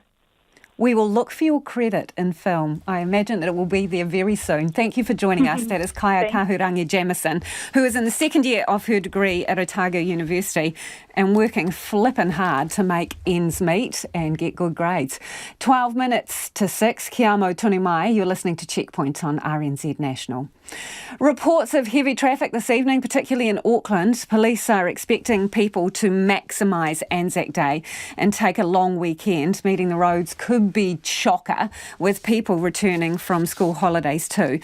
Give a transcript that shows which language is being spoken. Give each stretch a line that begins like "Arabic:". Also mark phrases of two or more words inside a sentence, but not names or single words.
English: We will look for your credit in film. I imagine that it will be there very soon. Thank you for joining us. That is Kaya Kahurangi Jamison, who is in the second year of her degree at Otago University and working flippin' hard to make ends meet and get good grades. 12 minutes to 6,
Māori: Kia amo tonu mai.
English: You're listening to Checkpoint on RNZ National. Reports of heavy traffic this evening, particularly in Auckland. Police are expecting people to maximise Anzac Day and take a long weekend. Meeting the roads could be chocker, with people returning from school holidays too.